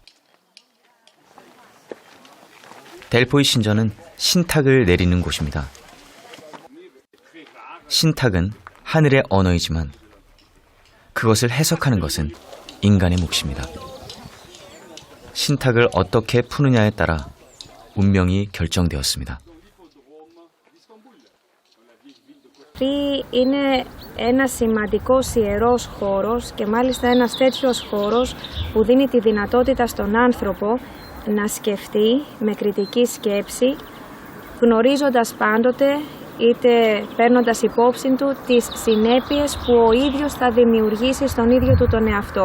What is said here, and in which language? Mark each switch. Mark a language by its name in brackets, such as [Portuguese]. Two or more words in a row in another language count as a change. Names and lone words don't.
[Korean] 델포이 신전은 신탁을 내리는 곳입니다. 신탁은 하늘의 언어이지만 그것을 해석하는 것은 인간의 몫입니다. 신탁을 어떻게 푸느냐에 따라 운명이 결정되었습니다. [Greek] Είναι ένας σημαντικός ιερός χώρος και μάλιστα ένας τέτοιος χώρος που δίνει τη δυνατότητα στον άνθρωπο να σκεφτεί με κριτική σκέψη, γνωρίζοντας πάντοτε είτε παίρνοντας υπόψη του τις συνέπειες που ο ίδιος θα δημιουργήσει στον ίδιο του τον εαυτό.